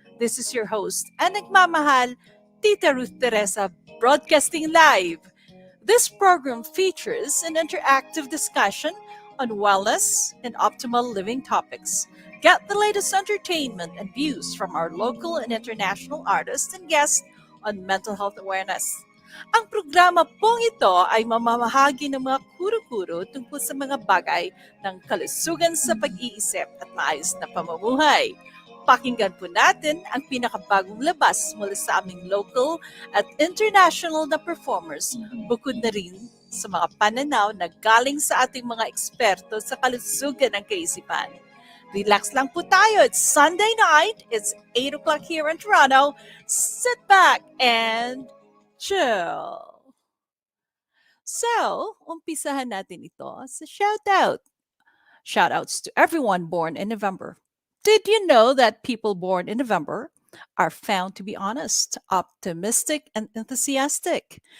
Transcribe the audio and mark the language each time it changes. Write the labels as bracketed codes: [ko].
[en] This is your host, and nagmamahal, Tita Ruth Teresa, broadcasting live. This program features an interactive discussion on wellness and optimal living topics. Get the latest entertainment and views from our local and international artists and guests on mental health awareness. [tl] Ang programa pong ito ay mamamahagi ng mga kuro-kuro tungkol sa mga bagay ng kalusugan sa pag-iisip at maayos na pamumuhay. Pakinggan po natin ang pinakabagong labas mula sa aming local at international na performers, bukod na rin sa mga pananaw na galing sa ating mga eksperto sa kalusugan ng kaisipan. Relax lang po tayo. [en] It's Sunday night. It's 8 o'clock here in Toronto. Sit back and chill. [tl] So, umpisahan natin ito sa shoutout. [en] Shoutouts to everyone born in November. Did you know that people born in November are found to be honest, optimistic, and enthusiastic?